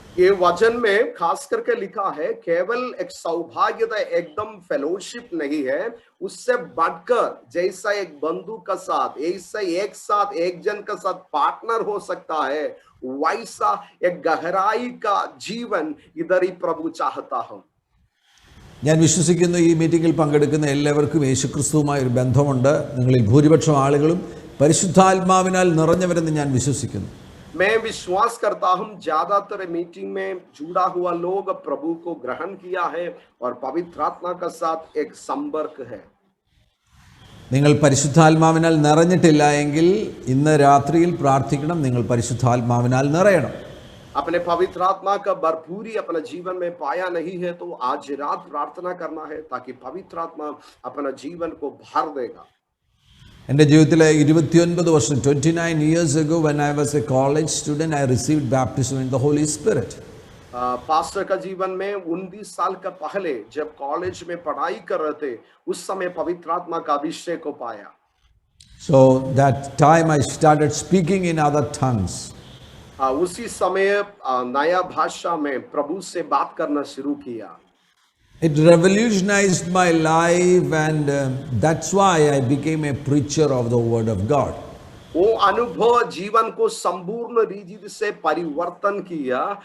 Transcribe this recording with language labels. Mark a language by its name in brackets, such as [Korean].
[Hindi] ये वचन में खास करके लिखा है केवल एक सौभाग्यता एकदम फेलोशिप नहीं है, उससे बढ़कर जैसा एक बंधु का साथ ऐसा एक साथ एक जन का साथ पार्टनर हो सकता है, वैसा एक गहराई का जीवन इधर ही प्रभु चाहता हूं. [Malayalam] ഞാൻ വിശ്വസിക്കുന്നു ഈ മീറ്റിംഗിൽ പങ്കെടുക്കുന്ന എല്ലാവർക്കും യേശുക്രിസ്തുവുമായി ഒരു ബന്ധമുണ്ട്. നിങ്ങളിൽ ഭൂരിപക്ഷം ആളുകളും പരിശുദ്ധാത്മാവിനാൽ നിറഞ്ഞവരെന്ന് ഞാൻ വിശ്വസിക്കുന്നു. [Hindi] मैं विश्वास करता हूं ज्यादातर मीटिंग में जुड़ा हुआ लोग प्रभु को ग्रहण किया है और पवित्र आत्मा का साथ एक संपर्क है. [Malayalam] നിങ്ങൾ പരിശുദ്ധാത്മാവിനാൽ നിറഞ്ഞിട്ടില്ല എങ്കിൽ ഇന്ന് രാത്രിയിൽ പ്രാർത്ഥിക്കണം, നിങ്ങൾ പരിശുദ്ധാത്മാവിനാൽ നിറയണം. [Hindi] अपने पवित्र आत्मा का भरपूरी अपने जीवन में पाया नहीं है तो आज रात प्रार्थना करना है ताकि पवित्र आत्मा अपना जीवन को भर देगा. [Malayalam] എൻ്റെ ജീവിതത്തിലെ 29 വർഷം [English] 29 years ago when I was a college student I received baptism in the Holy Spirit. [Hindi] Pastor का जीवन में 19 साल का पहले जब कॉलेज में पढ़ाई कर रहे थे उस समय पवित्र आत्मा का अभिषेक को पाया. [English] So that time I started speaking in other tongues. [Hindi] उसी समय नया भाषा में प्रभु से बात करना शुरू किया. [English] It revolutionized my life and that's why I became a preacher of the word of God. [Hindi] वो अनुभव जीवन को संपूर्ण रीति से परिवर्तन किया.